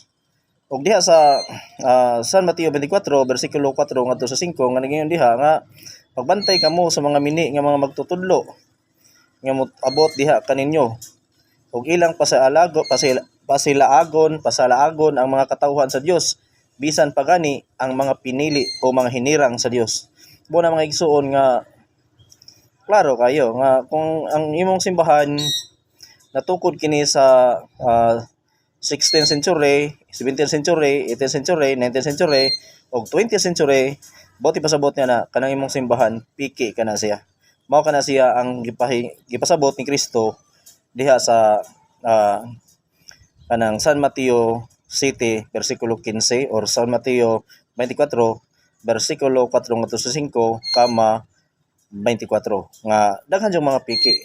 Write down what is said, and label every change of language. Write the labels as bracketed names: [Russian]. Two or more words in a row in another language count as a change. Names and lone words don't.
[Cebuano] Ug diha sa San Mateo 24 bersikulo 4 ngadto sa 5 nga nagingon diha nga pagbantay kamo sa mga mini nga mga magtutudlo nga abot diha kaninyo ug ilang pasalaagon ang mga katawhan sa Dios bisan pagani ang mga pinili o mga hinirang sa Dios. Mo na mga igsuon nga klaro kayo nga kung ang imong simbahan natukod kini sa 16th century, 17th century, 18th century, 19th century, o 20th century, buti pasabot niya na kanang imong simbahan, piki ka na siya. Mao ka na siya ang gipasabot ni Kristo diha sa kanang San Mateo City, versikulo 15, or San Mateo 24, versikulo 4 ngadto sa 5, 24 nga daghan yung mga piki.